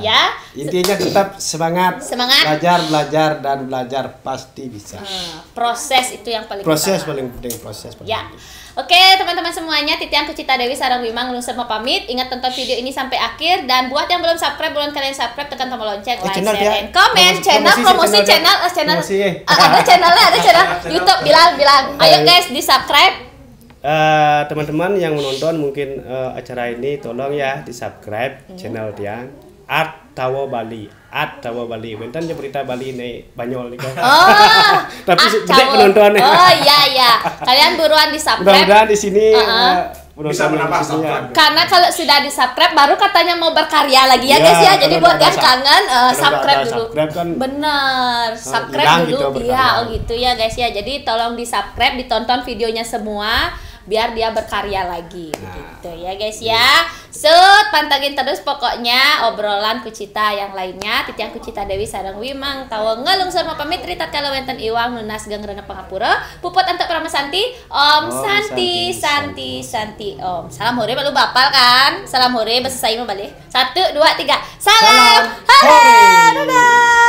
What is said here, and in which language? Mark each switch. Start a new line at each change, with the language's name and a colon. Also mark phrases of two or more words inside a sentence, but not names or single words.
Indonesian: Intinya tetap semangat. Belajar dan belajar pasti bisa. Proses itu yang paling penting. Ya. Oke teman-teman semuanya,
Balinese: Titiang Kucita Dewi sareng Wimang Lungsur
Indonesian: mau pamit. Ingat tonton video ini sampai akhir dan buat yang belum subscribe, belum kalian subscribe tekan tombol lonceng,
English: like, share, and comment.
Indonesian: Promosi channel. Ada channel YouTube bilang. Ayo guys di subscribe. Teman-teman yang menonton mungkin acara ini tolong ya di subscribe channel Tiang Art Tawo Bali. Bentar berita Bali nih Banyol nih kan. Tapi gede penontonnya. Oh iya. Kalian buruan di subscribe. Mudah-mudahan di sini bisa menambah subscribe. Karena kalau sudah di subscribe baru katanya mau berkarya lagi ya guys ya. Jadi buat yang kangen subscribe dulu. Bener, subscribe dulu. Iya, gitu ya guys ya. Jadi tolong di subscribe, ditonton videonya semua biar dia berkarya lagi gitu ya guys ya. Pantangin terus pokoknya obrolan Kucita yang lainnya.
Balinese: Titiang Kucita Dewi sareng Wimang Tawo ngelungsur pamit ritat kalau wenten iwang lunas gengrena pangapura puput antuk pramasanti Om Santi Om.
Indonesian: Salam hore baru bapal kan? Salam hore bahasa saya mau balik. 1 2 3. Salam hore. Dadah.